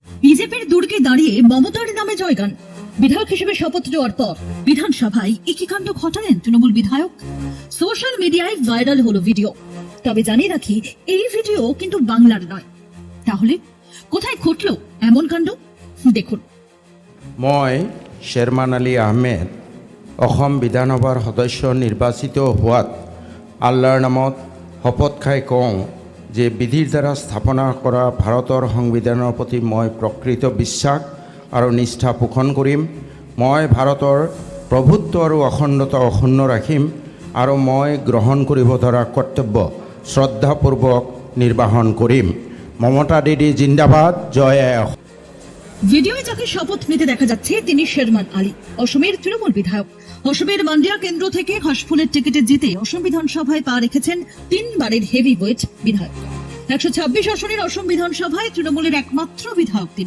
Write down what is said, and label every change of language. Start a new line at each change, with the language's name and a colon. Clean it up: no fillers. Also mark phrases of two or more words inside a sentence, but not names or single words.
Bangla: বিজেপির দুর্গে দাঁড়িয়ে মমতার নামে জয়গান। বিধায়ক হিসেবে শপথ নেওয়ার পর বিধানসভায় একই কাণ্ড ঘটালেন তৃণমূল বিধায়ক। সোশ্যাল মিডিয়ায় ভাইরাল হলো ভিডিও। তবে জানিয়ে রাখি, এই ভিডিও কিন্তু বাংলার নয়। তাহলে কোথায় ঘটলো এমন কাণ্ড দেখুন।
Assamese: মই শেরমান আলী আহমেদ অসম বিধানসভাৰ সদস্য নিৰ্বাচিত হোৱাত আল্লাৰ নামত শপত খাই কওঁ যে বিধিৰ দ্বাৰা স্থাপনা কৰা ভাৰতৰ সংবিধানৰ প্ৰতি মই প্ৰকৃত বিশ্বাস আৰু নিষ্ঠা পোষণ কৰিম। মই ভাৰতৰ প্ৰভুত্ব আৰু অখণ্ডতা অক্ষুণ্ণ ৰাখিম আৰু মই গ্ৰহণ কৰিব ধৰা কৰ্তব্য শ্ৰদ্ধাপূৰ্বক নিৰ্বাহন কৰিম। মমতা দিদি জিন্দাবাদ, জয় আই অসম।
Bangla: ভিডিওয়ে যাকে শপথ নিতে দেখা যাচ্ছে তিনি শেরমান আলী, অসমের তৃণমূল বিধায়ক। অসমের মান্ডিয়া কেন্দ্র থেকে হাসফুলের টিকিটে জিতে অসম বিধানসভায় পা রেখেছেন 3 বারের
English: heavy weight
Bangla: বিধায়ক। 126 আসনের অসম বিধানসভায় তৃণমূলের একমাত্র বিধায়ক তিনি।